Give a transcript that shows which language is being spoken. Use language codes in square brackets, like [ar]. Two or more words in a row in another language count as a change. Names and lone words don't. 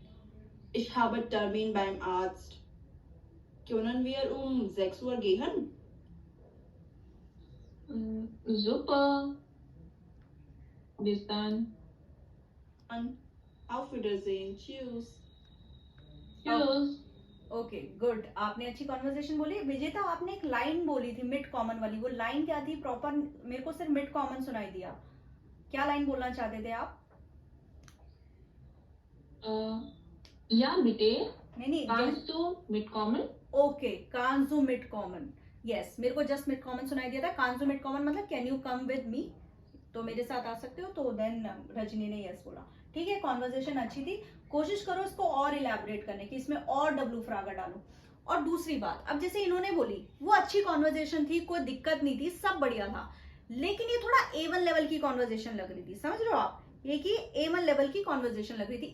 [de] Ich habe Termin beim Arzt. Können wir um 6 Uhr gehen? Super. Bis dann. Auf Wiedersehen. Tschüss. Tschüss. [hi] ओके गुड, आपने अच्छी कॉन्वर्जेशन बोली। विजेता, आपने एक लाइन बोली थी [de] mitkommen [hi] वाली, वो लाइन क्या थी प्रॉपर? मेरे को सिर्फ [de] mitkommen [hi] सुनाई दिया। क्या लाइन बोलना चाहते थे आप? [de] Ja, bitte. [hi] नहीं, [de] Kannst du mitkommen? [hi] ओके, [de] Kannst du mitkommen, [hi] यस, मेरे को जस्ट [de] mitkommen [hi] सुनाई दिया था। [de] Kannst du mitkommen [hi] मतलब [en] can you come with me, [hi] तो मेरे साथ आ सकते हो। तो देन रजनी ने यस बोला, ठीक है। कॉन्वर्जेशन अच्छी थी, कोशिश करो इसको और इलेबोरेट करने की, इसमें और डब्लू फ्रागा डालो। और दूसरी बात, अब जैसे इन्होंने बोली वो अच्छी कॉन्वर्जेशन थी, कोई दिक्कत नहीं थी, सब बढ़िया था, लेकिन ये थोड़ा A1 लेवल की कॉन्वर्जेशन लग रही थी, समझ रहे हो आप, ये कि A1 लेवल की कॉन्वर्जेशन लग रही थी।